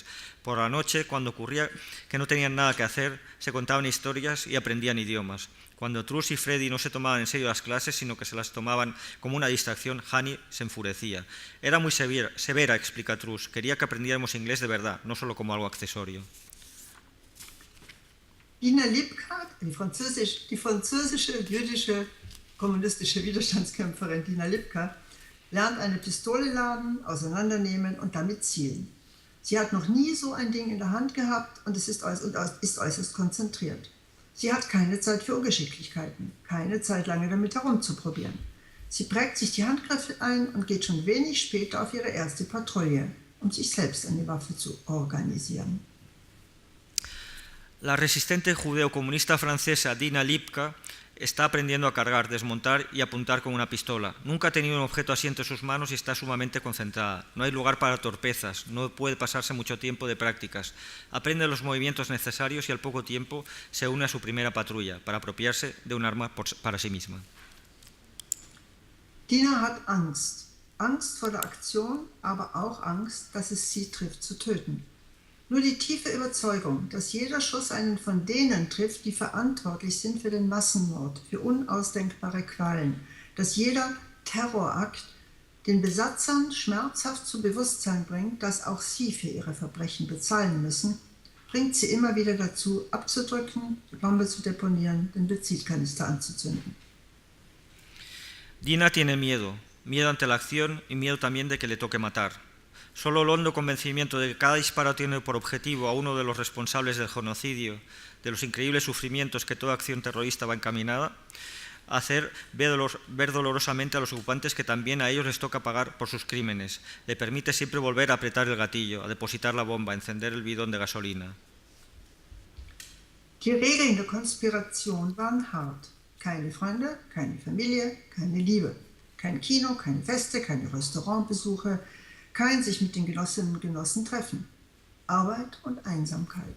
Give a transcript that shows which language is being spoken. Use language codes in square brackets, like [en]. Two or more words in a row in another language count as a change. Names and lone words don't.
[es] Por la noche, cuando ocurría que no tenían nada que hacer, se contaban historias y aprendían idiomas. Cuando Truus y Freddy no se tomaban en serio las clases, sino que se las tomaban como una distracción, Hanni se enfurecía. Era muy severa, explica Truus. Quería que aprendiéramos inglés de verdad, no solo como algo accesorio. [de] Dina Lipka, die französische, jüdische, kommunistische Widerstandskämpferin Dina Lipka, lernt eine Pistole laden, auseinandernehmen und damit zielen. Sie hat noch nie so ein Ding in der Hand gehabt und ist äußerst konzentriert. Sie hat keine Zeit für Ungeschicklichkeiten, keine Zeit lange damit herumzuprobieren. Sie prägt sich die Handgriffe ein und geht schon wenig später auf ihre erste Patrouille, um sich selbst eine Waffe zu organisieren. [es] La resistente judeo-comunista francesa Dina Lipka está aprendiendo a cargar, desmontar y apuntar con una pistola. Nunca ha tenido un objeto así entre sus manos y está sumamente concentrada. No hay lugar para torpezas, no puede pasarse mucho tiempo de prácticas. Aprende los movimientos necesarios y al poco tiempo se une a su primera patrulla para apropiarse de un arma para sí misma. [de] Dina hat Angst. Angst vor der Aktion, aber auch Angst, dass es sie trifft, zu töten. Nur die tiefe Überzeugung, dass jeder Schuss einen von denen trifft, die verantwortlich sind für den Massenmord, für unausdenkbare Qualen, dass jeder Terrorakt den Besatzern schmerzhaft zu Bewusstsein bringt, dass auch sie für ihre Verbrechen bezahlen müssen, bringt sie immer wieder dazu, abzudrücken, die Bombe zu deponieren, den Benzínkanister anzuzünden. [es] Dina tiene miedo, miedo ante la acción y miedo también de que le toque matar. Solo el hondo convencimiento de que cada disparo tiene por objetivo a uno de los responsables del genocidio, de los increíbles sufrimientos que toda acción terrorista va encaminada a hacer, ver dolorosamente a los ocupantes que también a ellos les toca pagar por sus crímenes. Le permite siempre volver a apretar el gatillo, a depositar la bomba, a encender el bidón de gasolina. [de] Die Regeln der Konspiration waren hart. Keine Freunde, keine Familie, keine Liebe. Kein Kino, keine Feste, keine Restaurantbesuche, kein sich mit den Genossinnen und Genossen treffen. Arbeit und Einsamkeit.